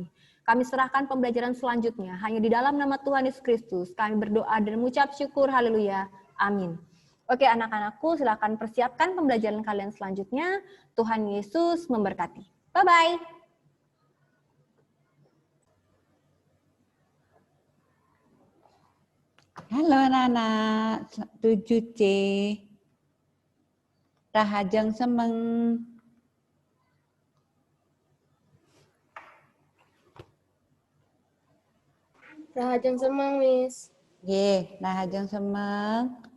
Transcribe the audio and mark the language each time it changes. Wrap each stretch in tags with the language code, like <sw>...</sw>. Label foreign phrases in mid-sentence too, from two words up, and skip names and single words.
<id>Kami serahkan pembelajaran selanjutnya, hanya di dalam nama Tuhan Yesus Kristus, kami berdoa dan mengucap syukur, haleluya, amin. Oke anak-anakku, silakan persiapkan pembelajaran kalian selanjutnya. Tuhan Yesus memberkati.</id> <en>Bye-bye.</en> <id>Halo anak-anak, 7C.</id> <ban>Rahajeng semeng. Rahajeng semeng, Miss. Rahajeng semeng.</ban>